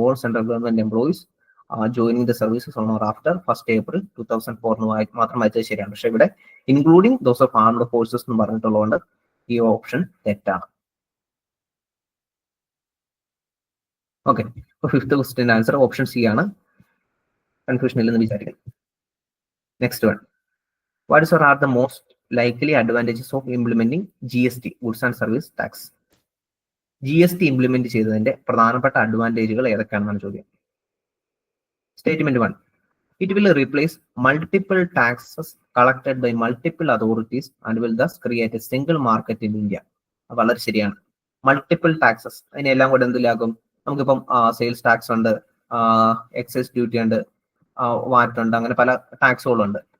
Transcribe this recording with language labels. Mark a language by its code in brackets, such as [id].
[en] all central government employees joining the services on or after 1st April 2004 [ml] മാത്രം വായിച്ചാൽ ശരിയാണ്. പക്ഷെ ഇവിടെ [en] including those of armed forces [ml] എന്ന് പറഞ്ഞിട്ടുള്ളതുകൊണ്ട് ഈ ഓപ്ഷൻ തെറ്റാണ്. ഓക്കെ, അപ്പൊ fifth question answer option C ആണ്. കൺഫ്യൂഷൻ ഇല്ലെന്ന് വിചാരിക്കുന്നു. [en] Next one, what is or are the most likely advantages of implementing GST, Goods and Service Tax? [ml] GST implement ചെയ്തതിന്റെ പ്രധാനപ്പെട്ട അഡ്വാൻറ്റേജുകൾ ഏതൊക്കെയാണെന്നാണ് ചോദ്യം. [en] Statement 1, it will replace multiple taxes collected by multiple authorities and will thus create a single market in India. [ml] വളരെ ശരിയാണ്. Multiple taxes, അതിനെല്ലാം കൂടെ എന്തിലാക്കും? നമുക്കിപ്പം sales tax ഉണ്ട്, excise duty ഉണ്ട്, വാറ്റ് ഉണ്ട്, അങ്ങനെ പല ടാക്സുകളുണ്ട്.